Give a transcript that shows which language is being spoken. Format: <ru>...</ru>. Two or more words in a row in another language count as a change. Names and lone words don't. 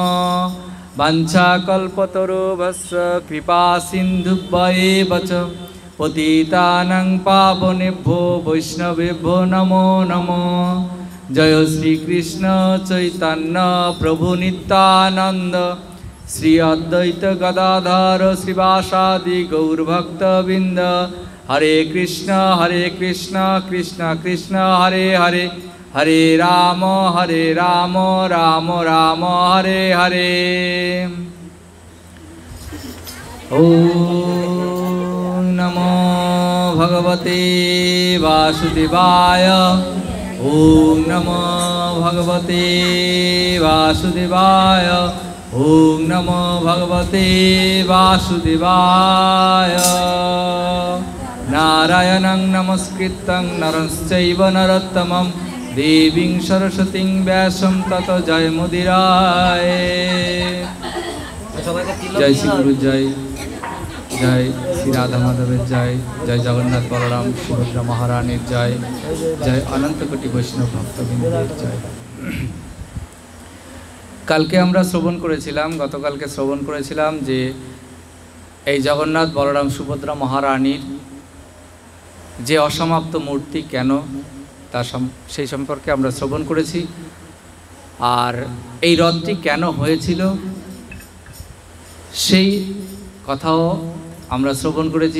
<sa>वाञ्छाकल्पतरुभ्यश्च कृपा सिन्धुभ्येव च पतितानां पावनेभ्यो वैष्णवेभ्यो नमो नमः। जय श्री कृष्ण चैतन्य प्रभु नित्यानंद श्री अद्वैत गदाधर श्रीवासादि गौरभक्तवृंद। हरे कृष्ण कृष्ण कृष्ण हरे हरे हरे राम राम राम हरे हरे। ओम नमो भगवते वासुदेवाय ओम नमो भगवते वासुदेवाय ओम नमो भगवते वासुदेवाय। नारायणं नमस्कृतं नरं चैव नरोत्तमं देवीं सरस्वतीं व्यासं ततो जयमुदीरये।</sa> <bn>জয় শ্রী গুরু জয় জয় শ্রী রাধা মাধবের জয় জয় জগন্নাথ বলরাম সুভদ্রা মহারানীর জয় জয় অনন্ত কোটি বৈষ্ণব ভক্তবৃন্দের জয়। কালকে আমরা শ্রবণ করেছিলাম গতকালকে শ্রবণ করেছিলাম যে এই জগন্নাথ বলরাম সুভদ্রা মহারানীর যে অসমাপ্ত মূর্তি কেন তা সেই সম্পর্কে আমরা শ্রবণ করেছি। আর এই রথটি কেন হয়েছিল সেই কথাও আমরা শ্রবণ করেছি।</bn>